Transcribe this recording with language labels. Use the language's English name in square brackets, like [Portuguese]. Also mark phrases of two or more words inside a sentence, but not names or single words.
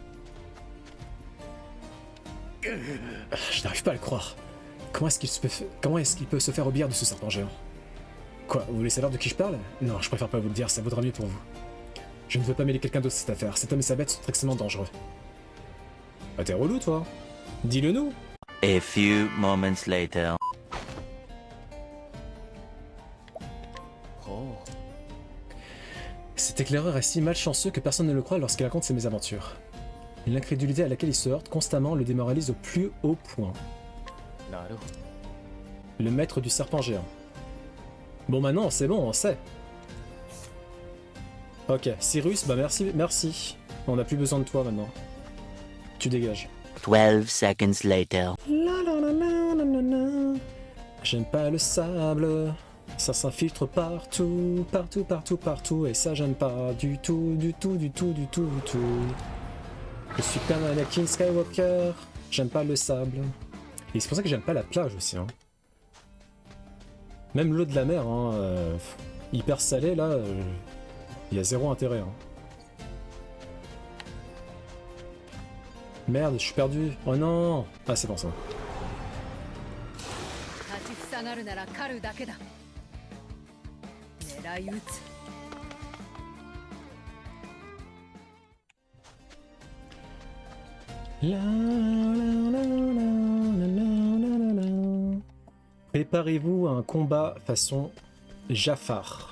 [French] Je n'arrive pas à le croire. Comment est-ce qu'il peut se faire obéir de ce serpent géant? Quoi, vous voulez savoir de qui je parle? Non, je préfère pas vous le dire, ça vaudra mieux pour vous. Je ne veux pas mêler quelqu'un d'autre à cette affaire, cet homme et sa bête sont extrêmement dangereux. Ah t'es relou toi? Dis-le nous! [English] A few moments later. [French] Cet éclaireur est si malchanceux que personne ne le croit lorsqu'il raconte ses mésaventures. L'incrédulité à laquelle il se heurte constamment le démoralise au plus haut point. Le maître du serpent géant. Bon maintenant, c'est bon, on sait. Ok, Cyrus, bah merci. On n'a plus besoin de toi maintenant. Tu dégages. [English] 12 seconds later. [French] J'aime pas le sable. Ça s'infiltre partout, partout, partout, partout. Et ça, j'aime pas du tout, du tout, du tout, du tout, du tout. Je suis comme Anakin Skywalker. J'aime pas le sable. Et c'est pour ça que j'aime pas la plage aussi. Hein. Même l'eau de la mer, hein, hyper salée, là, il y a zéro intérêt. Hein. Merde, je suis perdu. Oh non. Ah, c'est bon ça. [Japanese] 立ちふさがるなら狩るだけだ。狙い撃つ。 [French] Préparez-vous à un combat façon Jafar.